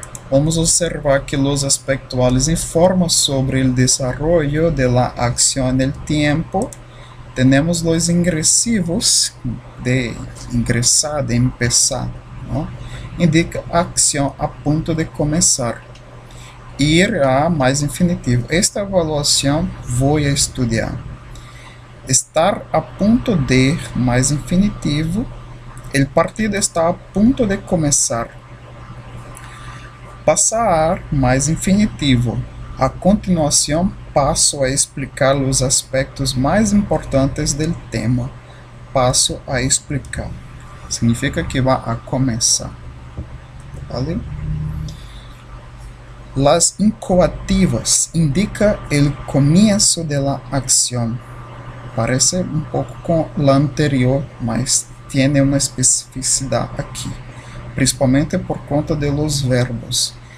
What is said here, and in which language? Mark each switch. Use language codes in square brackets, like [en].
[es] Vamos observar que los aspectuales informan sobre o desarrollo de la acción en el tiempo Tenemos los ingresivos de ingresar, de empezar, ¿no? Indica acción a punto de comenzar. [pt] Ir a mais infinitivo. Esta avaliação vou estudar. Estar a ponto de mais infinitivo. O partido está a ponto de começar. Passar mais infinitivo. A continuação, passo a explicar os aspectos mais importantes do tema. Passo a explicar. Significa que vai a começar. [es] Vale? Las incoativas indica el comienzo de la acción. Parece un poco con la anterior, mas tiene una especificidad aquí, principalmente [pt] por conta de [es] los verbos.